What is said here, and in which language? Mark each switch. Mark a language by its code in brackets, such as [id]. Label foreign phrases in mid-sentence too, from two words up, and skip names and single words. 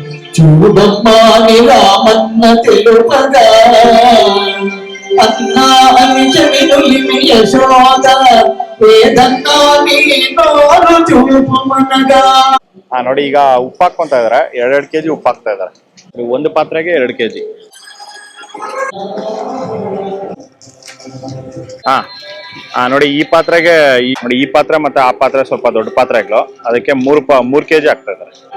[te] చూడమ్మాని రామన్న తెలుపగా అన్నా అని చెవినులిమి యశోద ఏదన్నా నీ నోరు చూపుమనగా. [kn] ನೋಡಿ ಈಗ ಉಪ್ಪು ಹಾಕೊಂತ ಇದಾರೆ, 2 ಕೆಜಿ ಉಪ್ಪು ಹಾಕ್ತಾ ಇದಾರೆ. ಒಂದು ಪಾತ್ರೆಗೆ 2 ಕೆಜಿ. ನೋಡಿ ಈ ಪಾತ್ರೆಗೆ ನೋಡಿ, ಈ ಪಾತ್ರೆ ಮತ್ತೆ ಆ ಪಾತ್ರೆ ಸ್ವಲ್ಪ ದೊಡ್ಡ ಪಾತ್ರೆಗಳು, ಅದಕ್ಕೆ 3 ಕೆಜಿ ಹಾಕ್ತಾ ಇದಾರೆ.